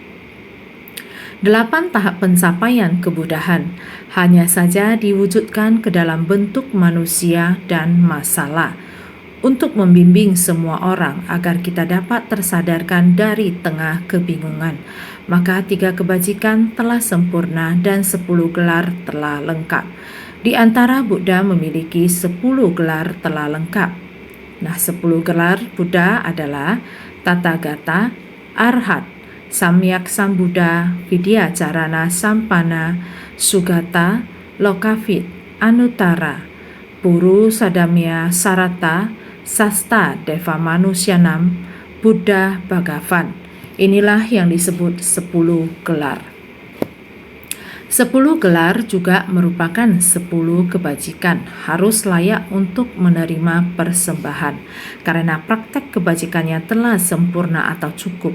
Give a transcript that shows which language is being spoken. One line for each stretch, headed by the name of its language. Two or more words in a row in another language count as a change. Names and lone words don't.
Indonesian: 8 tahap pencapaian kebudahan hanya saja diwujudkan ke dalam bentuk manusia dan masalah untuk membimbing semua orang agar kita dapat tersadarkan dari tengah kebingungan. Maka 3 kebajikan telah sempurna dan 10 gelar telah lengkap. Di antara Buddha memiliki 10 gelar telah lengkap. Nah, 10 gelar Buddha adalah Tathagata, Arhat, Samyak Sambuddha, Vidyacarana Sampana, Sugata, Lokavit, Anuttara, Puru Sadamya Sarata, Sasta Deva Manusyanam, Buddha Bhagavan. Inilah yang disebut 10 gelar. 10 gelar juga merupakan 10 kebajikan, harus layak untuk menerima persembahan, karena praktek kebajikannya telah sempurna atau cukup.